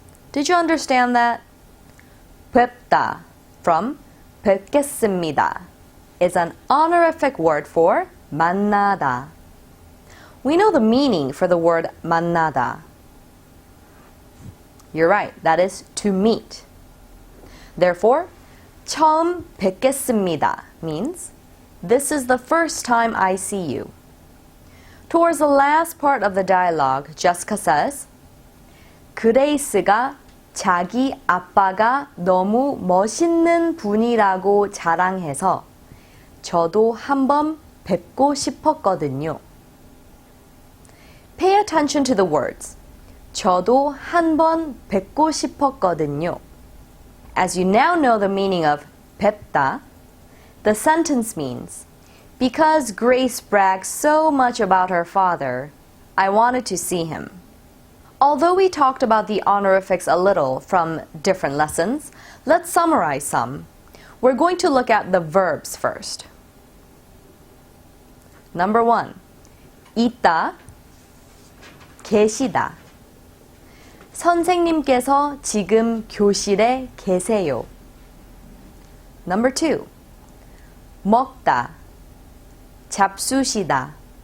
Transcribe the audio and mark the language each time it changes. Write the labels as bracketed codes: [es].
[en] Did you understand that? 뵙다 from 뵙겠습니다 is an honorific word for 만나다. We know the meaning for the word 만나다. You're right, that is to meet. Therefore, [ko] 처음 뵙겠습니다 [en] means this is the first time I see you. Towards the last part of the dialogue, Jessica says, [ko] 그레이스가 자기 아빠가 너무 멋있는 분이라고 자랑해서 저도 한번 뵙고 싶었거든요. [en] Pay attention to the words. [ko] 저도 한번 뵙고 싶었거든요. [en] As you now know the meaning of 뵙다, the sentence means, because Grace brags so much about her father, I wanted to see him. Although we talked about the honorifics a little from different lessons, let's summarize some. We're going to look at the verbs first. Number 1, 있다, 계시다. [ko] 선생님께서 지금 교실에 계세요. [en] Number 2, 먹다, 잡수시다.